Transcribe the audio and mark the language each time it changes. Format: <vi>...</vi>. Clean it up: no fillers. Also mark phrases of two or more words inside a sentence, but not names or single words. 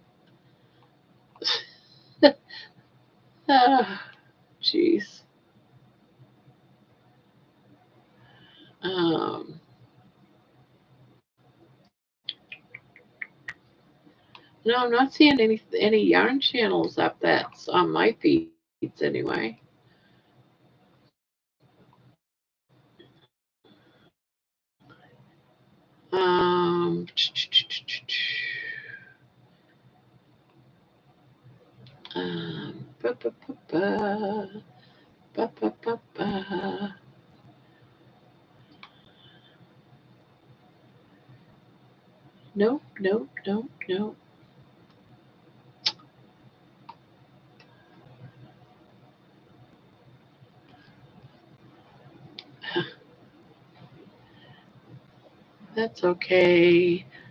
<en>Ah, jeez. Um, no, I'm not seeing any yarn channels up that's on my feeds anyway. Um, ba, ba, ba, ba, ba, ba, ba, ba. Nope, nope, nope, nope. That's okay.</en>